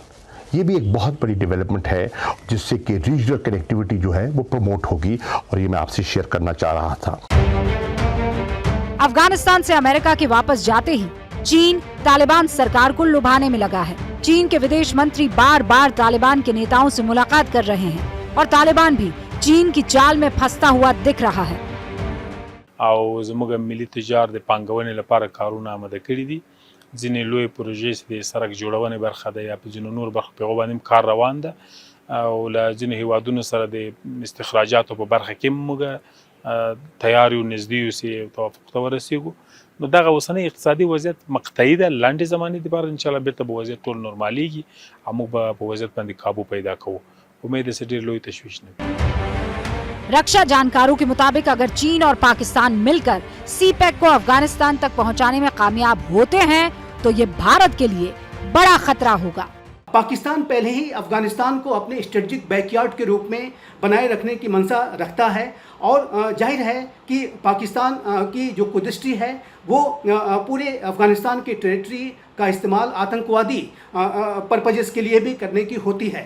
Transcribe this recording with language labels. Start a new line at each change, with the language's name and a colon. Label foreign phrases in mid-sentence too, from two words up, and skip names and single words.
Hindi: ये भी एक बहुत बड़ी डेवलपमेंट है जिससे कि
English: regional connectivity
Hindi: जो है वो प्रमोट होगी और ये मैं आपसे शेयर करना चाह रहा था। अफगानिस्तान से अमेरिका के वापस जाते ही चीन तालिबान सरकार को लुभाने में लगा है। चीन के विदेश मंत्री बार बार तालिबान के नेताओं से मुलाकात कर रहे हैं और तालिबान भी चीन की चाल में फंसता हुआ दिख रहा है।
Pashto: او زموږ ملي تجار د پانګونې لپاره کارونه آماده کړي دي. ځینې لوی پروژې د سړک جوړونې برخه ده یا په ځینو نور برخو په باندې کار روان ده او له ځینې هیوادونو سره د استخراجاتو په برخه کې موږ تیار یو نږدې یو چې توافق ته ورسېږو. نو دغه اوسنی اقتصادي وضعیت مقطعي ده، لنډې زمانې دپاره انشاءالله بیرته به وضعیت ټول نورمالېږي او موږ به په وضعیت باندې قابو پیدا کوو. امید ده چې ډېر لوی تشویش نه وي.
Hindi: रक्षा जानकारों के मुताबिक अगर चीन और पाकिस्तान मिलकर CPEC को अफगानिस्तान तक पहुंचाने में कामयाब होते हैं तो ये भारत के लिए बड़ा खतरा होगा। पाकिस्तान पहले ही अफगानिस्तान को अपने
English: strategic backyard
Hindi: के रूप में बनाए रखने की मंशा रखता है और जाहिर है कि पाकिस्तान की जो कुदृष्टि है वो पूरे अफगानिस्तान की टेरिटरी का इस्तेमाल आतंकवादी पर्पजेस के लिए भी करने की होती है।